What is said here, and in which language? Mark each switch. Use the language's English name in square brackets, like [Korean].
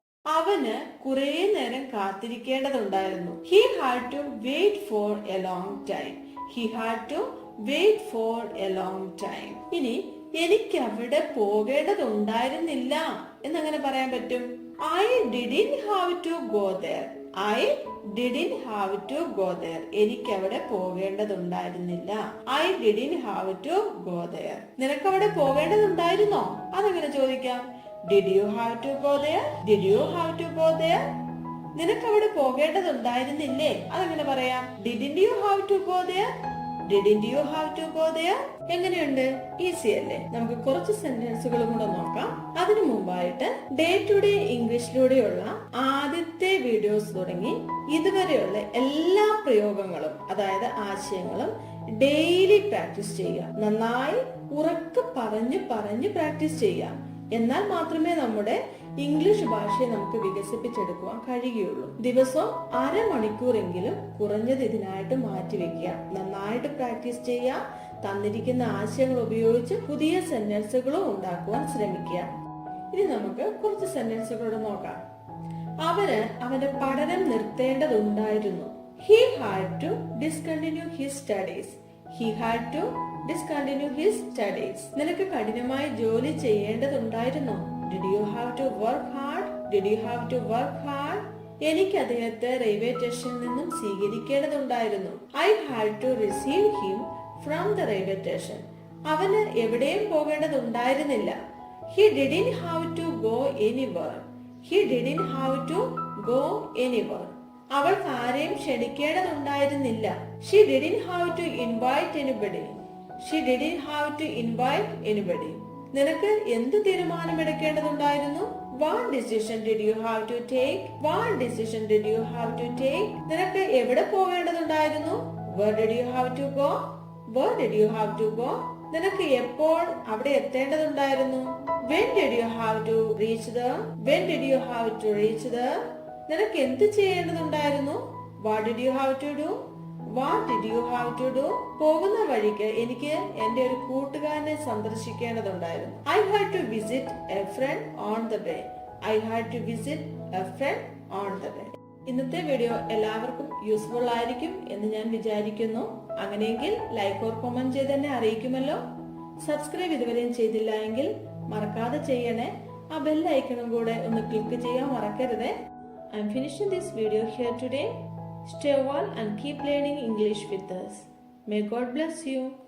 [Malayalam] അവന് കുറേ നേരം കാത്തിരിക്കേണ്ടതുണ്ടായിരുന്നു. [English] He had to wait for a long time. He had to wait for a long time. [Malayalam] ഇനി എനിക്ക് അവിടെ പോകേണ്ടതുണ്ടായിരുന്നില്ല എന്നങ്ങനെ പറയാൻ പറ്റും. [English] I didn't have to go there. I didn't have to go there. [Malayalam] എനിക്ക് അവിടെ പോകേണ്ടതുണ്ടായിരുന്നില്ല. [English] I didn't have to go there. [Malayalam] നിനക്ക് അവിടെ പോകേണ്ടതുണ്ടായിരുന്നോ? അതെങ്ങനെ ചോദിക്കാം? [English] Did you have to go there? Did you have to go there? [Malayalam] നിനക്ക് അവിടെ പോകേണ്ടതുണ്ടായിരുന്നില്ലേ? അതെങ്ങനെ പറയാം? [English] Didn't you have to go there? Didn't you have to go there? [Malayalam] എങ്ങനെയുണ്ട്? ഈസി അല്ലേ? നമുക്ക് കുറച്ച് സെന്റൻസുകളും കൂടെ നോക്കാം. അതിനു മുമ്പായിട്ട് ഡേ ടു ഡേ ഇംഗ്ലീഷിലൂടെയുള്ള ആദ്യത്തെ വീഡിയോസ് തുടങ്ങി ഇതുവരെയുള്ള എല്ലാ പ്രയോഗങ്ങളും, അതായത് ആശയങ്ങളും ഡെയിലി പ്രാക്ടീസ് ചെയ്യുക. നന്നായി ഉറക്കെ പറഞ്ഞ് പ്രാക്ടീസ് ചെയ്യുക. എന്നാൽ മാത്രമേ നമ്മുടെ ഇംഗ്ലീഷ് ഭാഷയെ നമുക്ക് വികസിപ്പിച്ചെടുക്കുവാൻ കഴിയുകയുള്ളൂ. ദിവസവും അരമണിക്കൂറെങ്കിലും കുറഞ്ഞത് ഇതിനായിട്ട് മാറ്റിവെക്കുക. നന്നായിട്ട് പ്രാക്ടീസ് ചെയ്യുക. തന്നിരിക്കുന്ന ആശയങ്ങൾ ഉപയോഗിച്ച് പുതിയ സെന്റൻസുകളും ഉണ്ടാക്കുവാൻ ശ്രമിക്കുക. ഇനി നമുക്ക് കുറച്ച് സെന്റൻസുകളോട് നോക്കാം. അവന് അവന്റെ പഠനം നിർത്തേണ്ടതുണ്ടായിരുന്നു. [English] He had to discontinue his studies. He had to discontinue his studies. [Malayalam] നിനക്ക് കഠിനമായി ജോലി ചെയ്യേണ്ടതുണ്ടായിരുന്നു. [English] Did you have to work hard? [Malayalam] Did you have to work hard? എനിക്ക് അദ്ദേഹത്തെ റെയിൽവേ സ്റ്റേഷനിൽ നിന്നും സ്വീകരിക്കേണ്ടതുണ്ടായിരുന്നു. [English] I had to receive him from the railway station. [Malayalam] അവന് എവിടെയും പോകേണ്ടതുണ്ടായിരുന്നില്ല. [English] He didn't have to go anywhere. He didn't have to go anywhere. [Malayalam] അവൾക്ക് ആരെയും ക്ഷണിക്കേണ്ടതുണ്ടായിരുന്നില്ല. [English] She didn't have to invite anybody. She didn't have to invite anybody. [Malayalam] നിനക്ക് എന്ത് തീരുമാനമെടുക്കേണ്ടതുണ്ടായിരുന്നു? [English] What decision did you have to take? What decision did you have to take? [Malayalam] നിനക്ക് എവിടെ പോകേണ്ടതുണ്ടായിരുന്നു? [English] Where did you have to go? Where did you have to go? [Malayalam] നിനക്ക് എപ്പോൾ അവിടെ എത്തേണ്ടതുണ്ടായിരുന്നു? [English] When did you have to reach there? When did you have to reach there? [Malayalam] നിനക്ക് എന്ത് ചെയ്യേണ്ടതുണ്ടായിരുന്നു? [English] What did you have to do? What did you have to do? [Malayalam] പോകുന്ന വഴിക്ക് എനിക്ക് എന്റെ ഒരു കൂട്ടുകാരനെ സന്ദർശിക്കേണ്ടതുണ്ടായിരുന്നു. [English] I had to visit a friend on the way. I had to visit a friend on the way. [Malayalam] ഇന്നത്തെ video എല്ലാവർക്കും useful ആയിരിക്കും എന്ന് ഞാൻ വിചാരിക്കുന്നു. അങ്ങനെയെങ്കിൽ ലൈക്ക് ഓർ കമന്റ് ചെയ്ത് എന്നെ അറിയിക്കുമല്ലോ. സബ്സ്ക്രൈബ് ഇതുവരെയും ചെയ്തില്ല എങ്കിൽ മറക്കാതെ ചെയ്യണേ. ആ ബെൽ ഐക്കണും കൂടെ ഒന്ന് ക്ലിക്ക് ചെയ്യാൻ മറക്കരുതേ. [English] I am finishing this video here today. Stay well and keep learning English with us. May God bless you.